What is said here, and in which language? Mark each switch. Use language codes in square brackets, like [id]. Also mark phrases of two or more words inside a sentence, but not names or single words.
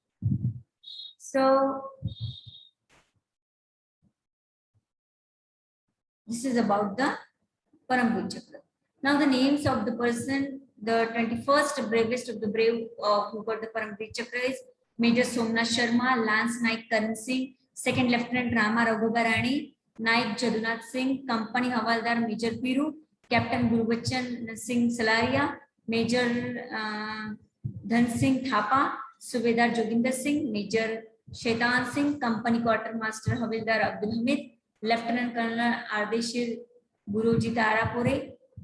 [en] So this is about the Paramveer Chakra. Now the names of the person, the 21st bravest of the brave who got the Paramveer Chakra is Major Somnath Sharma, Lance Naik Karan Singh, Second Lieutenant Rama Raghubarani, Naik Jadunath Singh, Company Havaldar Major Piru, Captain Gurubachan Singh Salaria, Major Dhan Singh Thapa, Subedar Joginder Singh, Major Shaitan Singh, Company Quartermaster Havildar Abdul Hamid, Lieutenant Colonel Ardeshir Guruji Tarapure,